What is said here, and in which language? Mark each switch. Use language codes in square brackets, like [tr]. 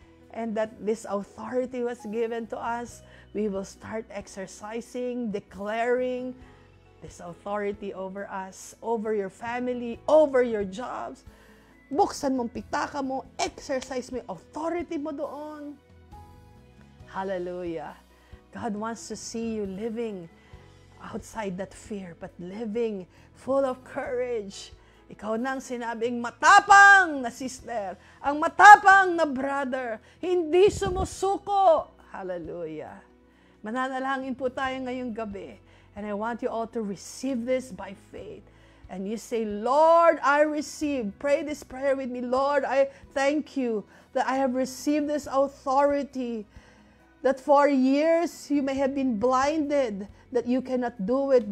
[en] And that this authority was given to us, we will start exercising, declaring this authority over us, over your family, over your jobs. [tl] buksan mong pitaka mo, exercise mo yung authority mo doon. Hallelujah. [en] God wants to see you living outside that fear, but living full of courage. [tl] Ikaw na ang sinabing matapang na sister, ang matapang na brother, hindi sumusuko. Hallelujah. Mananalangin po tayo ngayong gabi. [en] And I want you all to receive this by faith. And you say, Lord, I receive. Pray this prayer with me. Lord, I thank you that I have received this authority. That for years you may have been blinded, that you cannot do it.